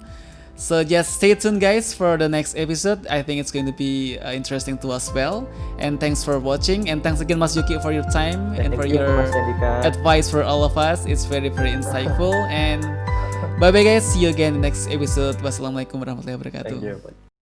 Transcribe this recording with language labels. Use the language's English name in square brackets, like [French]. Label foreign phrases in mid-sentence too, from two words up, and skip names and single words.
[English] So just stay tuned, guys, for the next episode. I think it's going to be interesting to us well. And thanks for watching. And thanks again, Mas Yoki, for your time and for your advice for all of us. It's very, very insightful. And bye-bye, guys. See you again in the next episode. [Arabic] والسلام عليكم ورحمة الله وبركاته. [English] Thank you.